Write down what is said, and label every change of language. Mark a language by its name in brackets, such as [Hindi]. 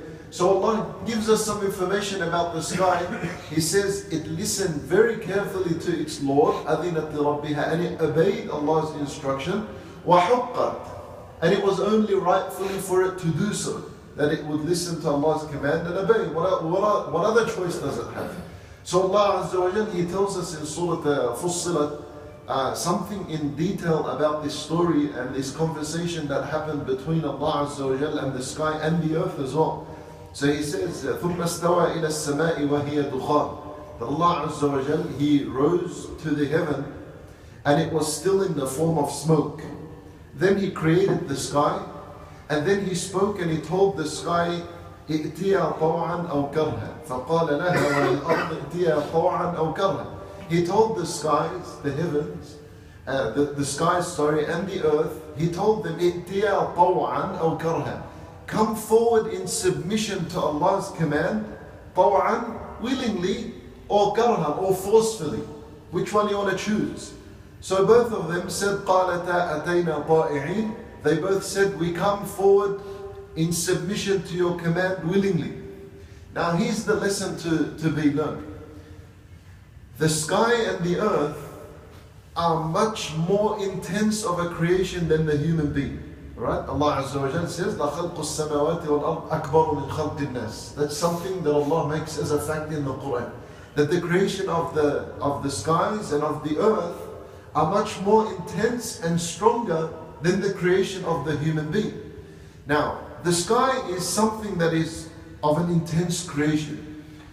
[English] So Allah gives us some information about the sky. He says it listened very carefully to its Lord, [Arabic] أَذِنَتْ لِرَبِّهَا, [English] and it obeyed Allah's instruction, وَحُقَّتْ, and it was only rightfully for it to do so, that it would listen to Allah's command and obey. What other choice does it have? So Allah Azza wa Jal, He tells us in Surah Fussilat something in detail about this story and this conversation that happened between Allah Azza wa Jal and the sky and the earth as well. So He says, [Arabic] ثُمَّ اسْتَوَى إِلَى السَّمَاءِ وَهِيَ دُخَانٌ. [English] That Allah Azza wa Jal, He rose to the heaven and it was still in the form of smoke. Then He created the sky, and then He spoke and He told the sky, [Arabic] ائتيا طوعا أو كرها [English] فقال لها والأرض ائتيا طوعا أو كرها. He told the skies, the heavens, the skies, and the earth, He told them, [Arabic] ائتيا طوعا أو كرها. [English] Come forward in submission to Allah's command, طوعا, willingly, or karha, or forcefully. Which one you want to choose? So both of them said, [Arabic] قَالَتَا أَتَيْنَا طَائِعِينَ. [English] They both said, we come forward in submission to your command willingly. Now here's the lesson to be learned. The sky and the earth are much more intense of a creation than the human being. Right? Allah Azza wa Jal says, [Arabic] لَخَلْقُ السَّمَاوَاتِ وَالْأَرْضِ أَكْبَرُ مِنْ خَلْقِ النَّاسِ. [English] That's something that Allah makes as a fact in the Quran. That the creation of the skies and of the earth are much more intense and stronger than the creation of the human being. Now, the sky is something that is of an intense creation.